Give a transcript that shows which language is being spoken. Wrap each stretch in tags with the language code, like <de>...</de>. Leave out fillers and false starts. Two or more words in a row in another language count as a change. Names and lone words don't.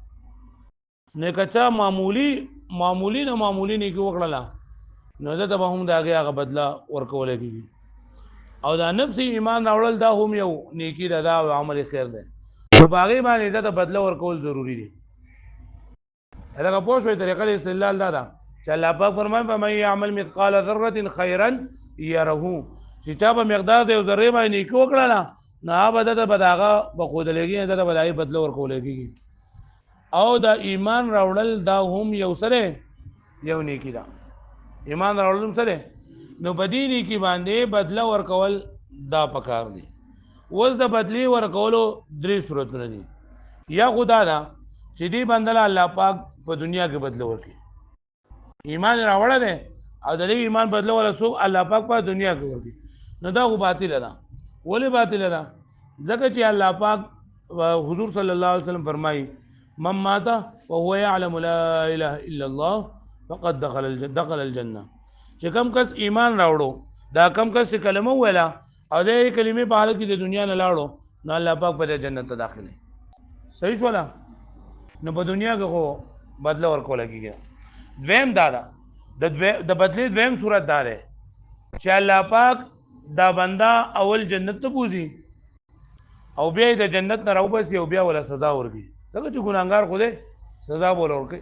<ps>نو که چا معمولي نه معمولي نیکي وکړله نو ده ته به هم د هغې هغه بدله ورکولی کېږي. او دا نفسي ایمان راوړل دا هم یو نیکي ده، دا عمل خیر دی، نو په هغې باندې ده ته بدله ورکول ضروري دي. لکه پوه شوئ طریقه د استدلال دا ده چې الله پاک فرمایي</ps> <ar>فمن یعمل مثقال ذرة خیرا یره،</ar> <ps>چې چا په مقدار د یو ذرې باندې نیکي وکړله نو هغه به ده ته به د هغه به ښودلی کېږي، ده ته به د هغې بدله ورکولی کېږي. او دا ایمان راوړل دا هم یو څه دی، یو نیکي ده. ایمان راوړل هم څه دی؟ نو په دې نیکي باندې بدله ورکول دا پکار دی. اوس د بدلې ورکولو درې صورتونه دي. یا خو دا ده چې دې بنده له الله پاک په دنیا کې بدله ورکړي، ایمان یې راوړی دی او د دې ایمان بدله ولا څوک الله پاک په دنیا کې ورکړي، نو دا خو باطله ده. ولې باطله ده؟ ځکه چې الله پاک حضور</ps> <ar>صلی الله علیه وسلم</ar> <ps>فرمایي</ps> <ar>من مات وهو يعلم لا اله الا الله فقد دخل الجنه،</ar> <ps>چې کم کس ایمان راوړو، دا کم کس چې کلمه وویله او د کلمې په حالت کې د دنیا نه لاړو، نو الله پاک په جنت ته داخلوي. صحیح شوله؟ نو په دنیا کې خو بدله ورکولی کېږي. دویم دا ده د بدلې دویم صورت دا دی چې الله پاک دا بنده اول جنت ته بوځي او بیا یې د جنت نه راوباسي او بیا وله سزا ورکړي، ځکه چې ګناهګار خو دی سزا به وله ورکوي.</ps>